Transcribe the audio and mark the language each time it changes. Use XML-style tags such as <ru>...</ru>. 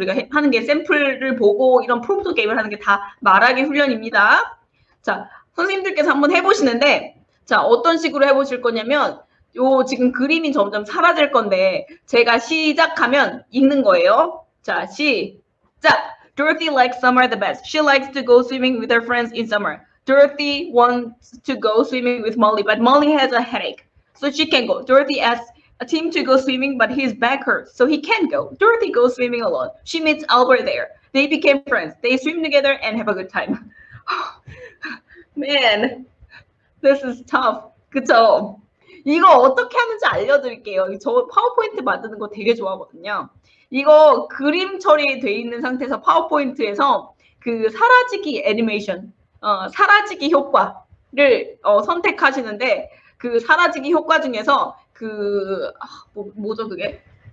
<ko>우리가 하는 게 샘플을 보고 이런 프롬프트 게임을 하는 게 다 말하기 훈련입니다. 자, 선생님들께서 한번 해보시는데 자, 어떤 식으로 해보실 거냐면 요 지금 그림이 점점 사라질 건데 제가 시작하면 읽는 거예요. 자, 시작!</ko> <en>Dorothy likes summer the best. She likes to go swimming with her friends in summer. Dorothy wants to go swimming with Molly, but Molly has a headache, so she can't go. Dorothy asks a team to go swimming, but his back hurts, so he can't go. Dorothy goes swimming alone. She meets Albert there. They became friends. They swim together and have a good time. Man, this is tough.</en> <ko>그쵸? 이거 어떻게 하는지 알려드릴게요. 저 파워포인트 만드는 거 되게 좋아하거든요. 이거 그림 처리돼 있는 상태에서 파워포인트에서 그 사라지기 애니메이션, 사라지기 효과를 선택하시는데 그 사라지기 효과 중에서 뭐죠 그게?</ko>